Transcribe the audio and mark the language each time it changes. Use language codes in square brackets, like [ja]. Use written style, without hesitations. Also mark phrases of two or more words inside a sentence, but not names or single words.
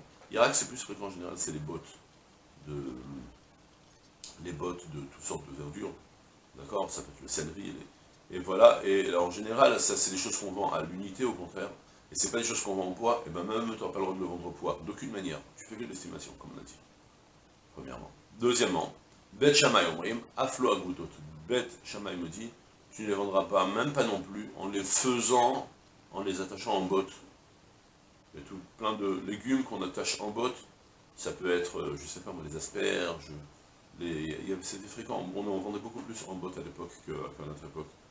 [fr] Yarak, c'est plus fréquent en général, c'est les bottes de toutes sortes de verdures. D'accord? Ça peut être le céleri, et voilà. Et en général, ça c'est des choses qu'on vend à l'unité au contraire. Et c'est pas des choses qu'on vend au poids, et ben même tu n'auras pas le droit de le vendre au poids, d'aucune manière. Tu fais que de l'estimation, comme on a dit. Premièrement. Deuxièmement, [he] בית שמאי אומרים אף לא אגודות. [fr] Bet Shammai me dit, tu ne les vendras pas, même pas non plus, en les attachant en botte. Il y a plein de légumes qu'on attache en botte, ça peut être, je sais pas moi, les asperges, c'était fréquent, on vendait beaucoup plus en bottes à l'époque qu'à notre époque.